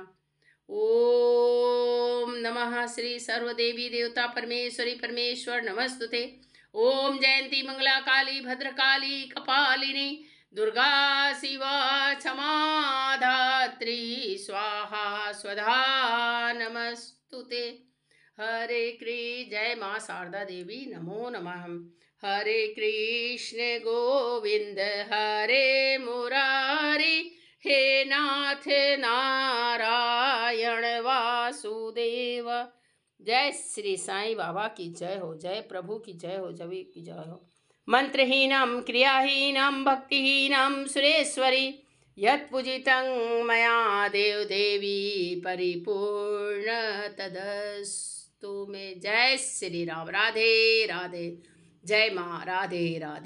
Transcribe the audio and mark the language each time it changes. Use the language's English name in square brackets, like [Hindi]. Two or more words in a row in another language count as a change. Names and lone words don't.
[Sanskrit] ओम नमः श्री सर्वदेवी देवता परमेश्वरी परमेश्वर नमस्तुते। ओम जयंती मंगला काली भद्रकाली कपालिनी दुर्गा शिवा क्षमा धात्री स्वाहा स्वधा नमस्तुते। [Hindi] हरे कृष्ण, जय माँ शारदा देवी [Sanskrit] नमो नमः। हरे कृष्ण गोविंद हरे मुरारी, हे नाथ नारायण वासुदेव। [Hindi] जय श्री साईं बाबा की जय हो, जय प्रभु की जय हो, जय की जय हो। [Sanskrit] मंत्रहीनम क्रियाहीनम भक्तिहीनम सुरेश्वरी, यत्पूजितं मया देव देवी परिपूर्ण तदस्तु मे। [Hindi] जय श्री राम। राधे राधे। जय माँ, राधे राधे।